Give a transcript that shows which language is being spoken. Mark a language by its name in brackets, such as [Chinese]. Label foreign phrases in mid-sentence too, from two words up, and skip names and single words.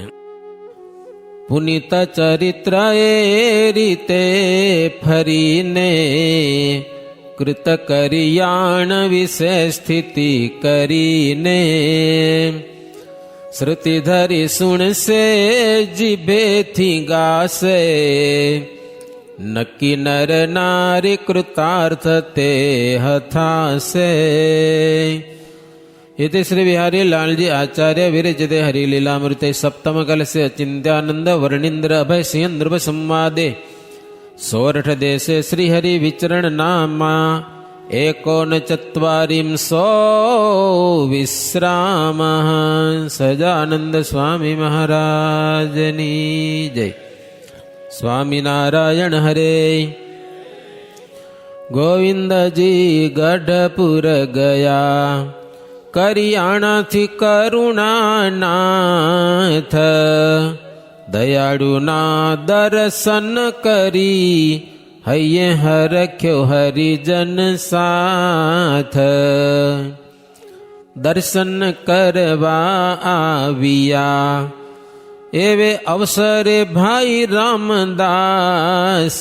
[Gujarati] પુનિત ચરિત્ર એ રીતે ફરીને કૃત કરિયાણ વિશે સ્થિતિ કરીને. શ્રુતિ ધરી સુણસે જીભેથી ગાશે, નક્કી નર નારી કૃતાર્થ તે હથાશે. [Sanskrit] इति श्री बिहारी लाल जी आचार्य विरचिते हरिलीलामृते सप्तम कलसे चिंत्यानंद वर्णींद्र अभय सिंह नृप संवादे सोरठ देशे श्री हरि विचरण नामा 49 विश्राम. [Gujarati] સજાનંદ સ્વામી મહારાજની જય. સ્વામી નારાયણ હરે. ગોવિંદ જી ગઢપુર ગયા, કરિયાણા થી કરુણાનાથ. દયાળુના દર્શન કરી હૈયે હરખ્યો હરિજન સાથ. દર્શન કરવા આવ્યા એવે અવસરે ભાઈ રામદાસ.